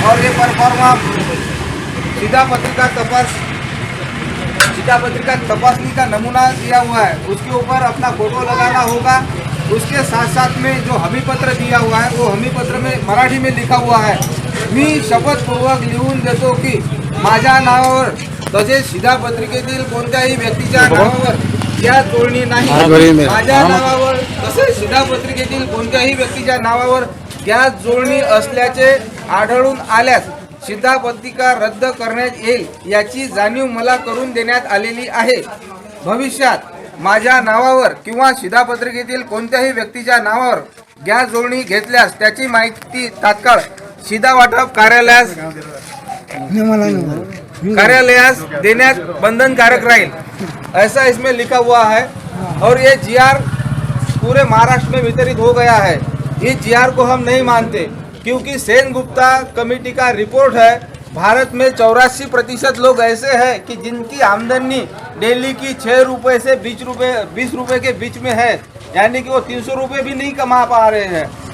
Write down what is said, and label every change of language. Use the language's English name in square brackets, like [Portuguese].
[Hindi] और ये परफॉर्मा सीधा पत्रिका तपासनी का नमूना दिया हुआ है, उसके ऊपर अपना फोटो लगाना होगा। उसके साथ साथ में जो हमी पत्र दिया हुआ है, वो हमी पत्र में मराठी में लिखा हुआ है, [Marathi] मी शपथपूर्वक लिहून देतो की माझ्या नावावर तसेच शिधा पत्रिकेतील कोणत्याही व्यक्तीच्या नावावर गॅस जोडणी नाही। माझ्या नावावर तसेच शिधा पत्रिकेतील कोणत्याही व्यक्तीच्या नावावर गॅस जोडणी असल्याचे आढळून आल्यास शिधा पत्रिका रद्द करण्यात येईल, याची जाणीव मला करून देण्यात आलेली आहे। भविष्यात माझ्या नावावर किंवा शिधापत्रिकेतील कोणत्याही व्यक्तीच्या नावावर गॅस जोडणी घेतल्यास त्याची माहिती तात्काळ शिधा वाटप कार्यालयास देण्यात बंधनकारक रहेल, [Hindi] ऐसा इसमें लिखा हुआ है। और ये जीआर पूरे महाराष्ट्र में वितरित हो गया है। इस जीआर को हम नहीं मानते, क्योंकि सेन गुप्ता कमेटी का रिपोर्ट है, भारत में 84% लोग ऐसे हैं कि जिनकी आमदनी डेली की 6 रुपए से 20 रुपए के बीच में है, यानी कि वो 300 रुपए भी नहीं कमा पा रहे हैं।